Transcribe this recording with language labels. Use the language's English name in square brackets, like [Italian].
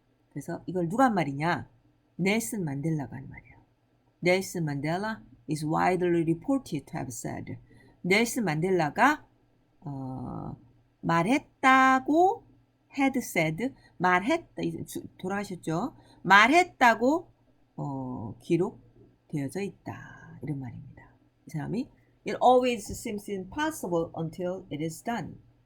[Korean] 그래서 이걸 누가 한 말이냐? 넬슨 만델라가 한 말이에요. [English] 넬슨 만델라 is widely reported to have said. [Korean] 넬슨 만델라가 말했다고 [English] had said, [Korean] 말했다, 돌아가셨죠? 말했다고 기록되어져 있다. 이런 말입니다. 이 사람이 [English] It always seems impossible until it is done.